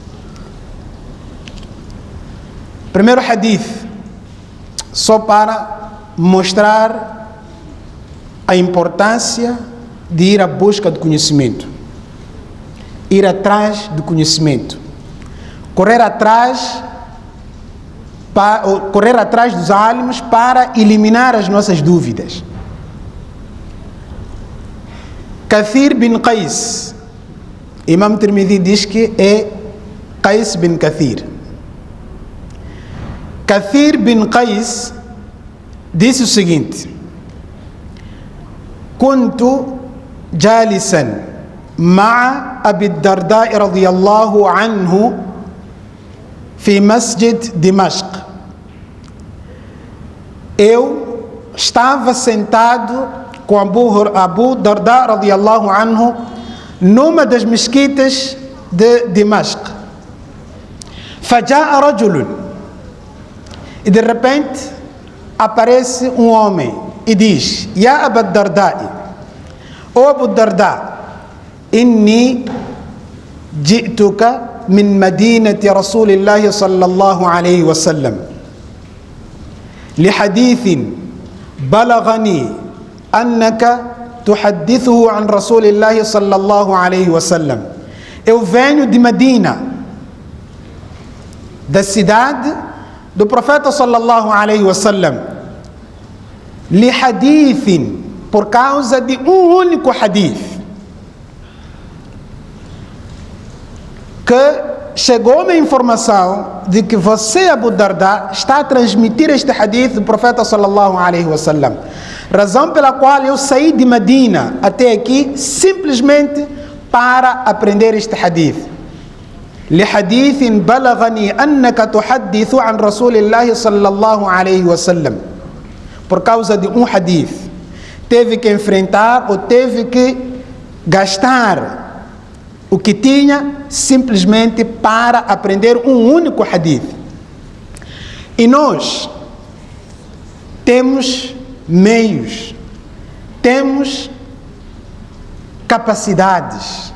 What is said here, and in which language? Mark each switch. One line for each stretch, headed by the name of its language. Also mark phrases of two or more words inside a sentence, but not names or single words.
Portuguese: Primeiro hadith, só para mostrar a importância de ir à busca do conhecimento, ir atrás do conhecimento, correr atrás dos álamos para eliminar as nossas dúvidas. Kathir bin Qais, Imam Tirmidhi diz que é Qais bin Kathir. Kathir bin Qais disse o seguinte:
Arabic: كنت جالسا مع أبي الدرداء رضي الله عنه في مسجد دمشق.
Portuguese: Eu estava sentado com Abu Darda
Arabic: رضي الله عنه
Portuguese: numa das mesquitas de Dimashq.
Arabic: فجاء رجل,
Portuguese: e de repente aparece um homem e diz:
Arabic: يا أبا الدرداء, ó Abu Darda, إني جئتك من مدينة رسول الله صلى الله عليه وسلم لحديث بلغني أنك تحدثه عن رسول الله صلى الله عليه وسلم.
Portuguese: Eu venho de Medina, da cidade do profeta
Arabic: صلى الله عليه وسلم، لحديث,
Portuguese: por causa de um único hadith, que chegou-me a informação de que você, Abu Darda, está a transmitir este hadith do profeta
Arabic: صلى الله عليه وسلم,
Portuguese: razão pela qual eu saí de Medina até aqui simplesmente para aprender este hadith.
Arabic: لحديث بلغني أنك تحدث عن رسول الله صلى الله عليه وسلم.
Portuguese: Por causa de um hadith, teve que enfrentar ou teve que gastar o que tinha simplesmente para aprender um único hadith. E nós temos meios, temos capacidades.